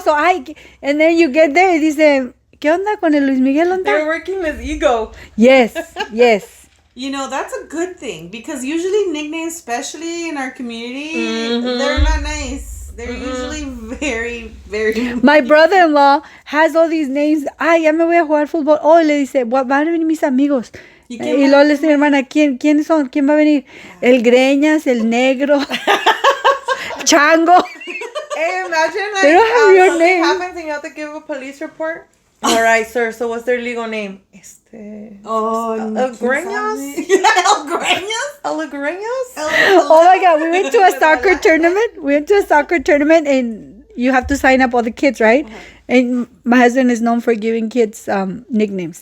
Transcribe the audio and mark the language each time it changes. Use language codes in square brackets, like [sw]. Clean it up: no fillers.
[es] So, ay, [en] and then you get there [es] y dice, ¿qué onda con el Luis Miguel? [en] They're [es] ¿Onda? [en] working his ego. Yes. You know, that's a good thing because usually nicknames, especially in our community, they're not nice. They're usually very, very... My brother-in-law has all these names. [es] Ay, ya me voy a jugar fútbol. Oh, le dice, van a venir mis amigos. Y luego le dice mi hermana, ¿quiénes son? ¿Quién va a venir? El Greñas, el Negro, Chango. [en] Hey, imagine like They don't have your something name. happens and you have to give a police report. All right, sir. So what's their legal name? Oh, [es] El Greñas? El Greñas? El Greñas? [en] Oh my God, we went to a soccer tournament. And you have to sign up all the kids, right? And my husband is known for giving kids nicknames.